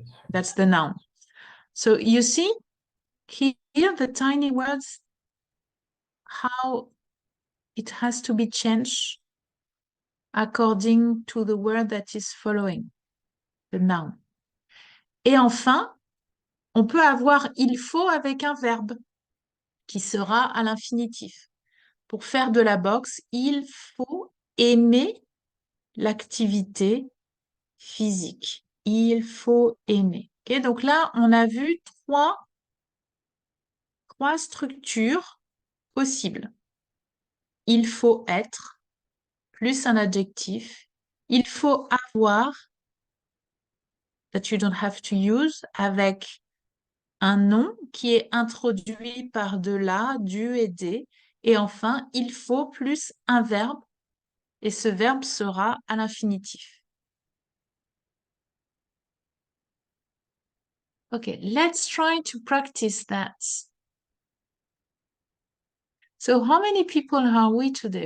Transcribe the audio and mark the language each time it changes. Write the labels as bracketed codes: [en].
[en] That's the noun. So you see here the tiny words, how it has to be changed according to the word that is following, the noun. [fr] Et enfin, on peut avoir il faut avec un verbe qui sera à l'infinitif. Pour faire de la boxe, il faut aimer l'activité physique. Il faut aimer. Okay, donc là, on a vu trois structures possibles. Il faut être, plus un adjectif. Il faut avoir, [en] that you don't have to use, [fr] avec un nom qui est introduit par de la, du et des. Et enfin, il faut plus un verbe. Et ce verbe sera à l'infinitif. [en] Okay, let's try to practice that. So how many people are we today?